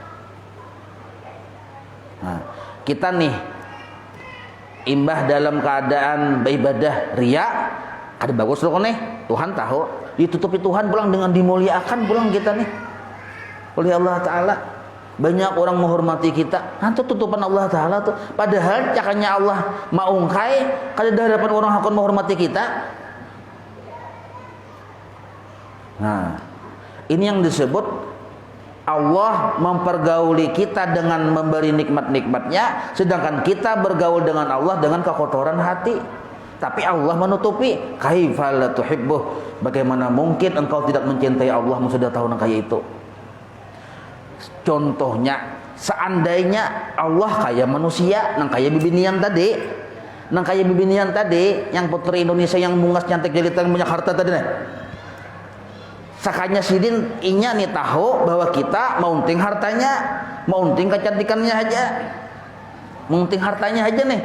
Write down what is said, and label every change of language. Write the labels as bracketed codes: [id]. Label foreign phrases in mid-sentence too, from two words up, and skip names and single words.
[bjn] Nah, kita nih imbah dalam keadaan beribadah ria, ada bagus loh nih, Tuhan tahu, ditutupi Tuhan pulang dengan dimuliakan pulang kita nih oleh Allah Ta'ala. Banyak orang menghormati kita, nanti tutupan Allah Ta'ala tuh, padahal cakanya Allah maungkai kada ada hadapan orang akan menghormati kita. [id] Nah, ini yang disebut Allah mempergauli kita dengan memberi nikmat-nikmatnya, sedangkan kita bergaul dengan Allah dengan kekotoran hati. [bjn] Tapi Allah menutupi. [ar] Kaifa la tuhibbuh, [bjn] bagaimana mungkin engkau tidak mencintai Allah sudah tahu nang kaya itu. Contohnya, seandainya Allah kayak manusia, nang kaya bibinian tadi, yang putri Indonesia yang bungas cantik jelita yang banyak harta tadi nih. Sakanya sidin inya nih tahu bahwa kita maunting hartanya, maunting kecantikannya aja, maunting hartanya aja nih.